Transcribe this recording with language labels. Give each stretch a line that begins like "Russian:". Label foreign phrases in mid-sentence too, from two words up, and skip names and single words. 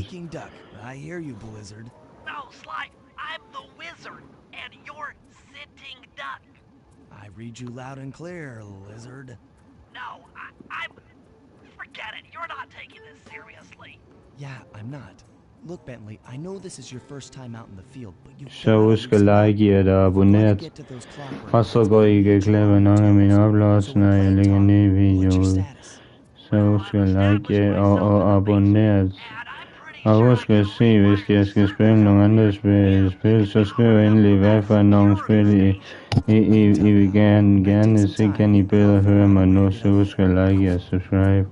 English: I hear you, Blizzard. No, Sly, I'm the wizard, and you're sitting duck. I read you loud and clear, Lizard. No, I'm... Forget it, you're not taking this seriously. Yeah, I'm not. Look, Bentley, I know this is your first time out in the field, but you
Danish: Så husk at like og abonnere. Og så går I ikke glip af nogle af mine uploads, når jeg lægger en ny video ud. Så husk at like og abonnere. Og husk at se, hvis jeg skal spille nogle andre spil, så skriv endelig, hvad for nogle spil I vil gerne se, kan I bedre høre mig nu, så husk at like og subscribe.